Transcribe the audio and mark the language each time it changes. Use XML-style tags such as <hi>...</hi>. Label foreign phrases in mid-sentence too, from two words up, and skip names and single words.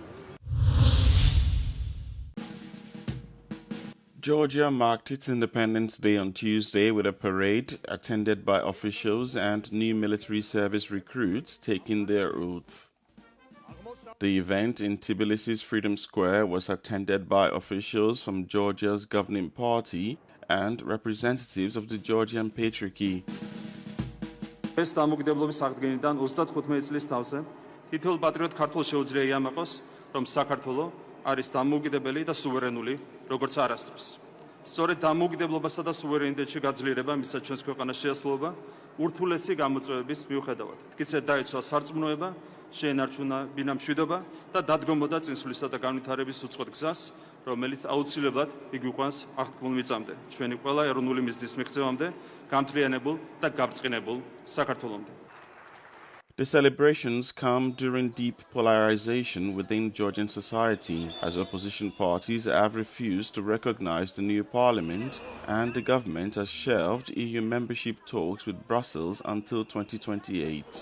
<en>Georgia marked its Independence Day on Tuesday with a parade attended by officials and new military service recruits taking their oath. The event in Tbilisi's Freedom Square was attended by officials from Georgia's governing party and representatives of the Georgian Patriarchy.</en> <ka>ეს დამოუკიდებლობის აღდგენიდან 35 წლის თავზე თითოეულ პატრიოტ ქართველს შეუძლია იამაყოს, რომ საქართველო არის დამოუკიდებელი და სუვერენული, როგორც არასდროს. სწორედ დამოუკიდებლობასა და სუვერენიტეტში გაძლიერება მისცა ჩვენს ქვეყანას შეასრულება ურთულესი გამოწვევების მიუხედავად. მტკიცედ დაიცვა სარწმუნოება, შეენარჩუნა ბინამშვიდობა და დადგომოდა წინსვლისა და განვითარების უწყოთ გზას, რომელიც აუცილებლად იგვიყვანს აღთქმულ მიწამდე, ჩვენი ყველა ეროვნული მიზნის მიღწევამდე, გამთლიანებულ და გაბრწყინებულ საქართველომდე.</ka> <en>The celebrations come during deep polarization within Georgian society, as opposition parties have refused to recognize the new parliament and the government has shelved EU membership talks with Brussels until 2028.</en>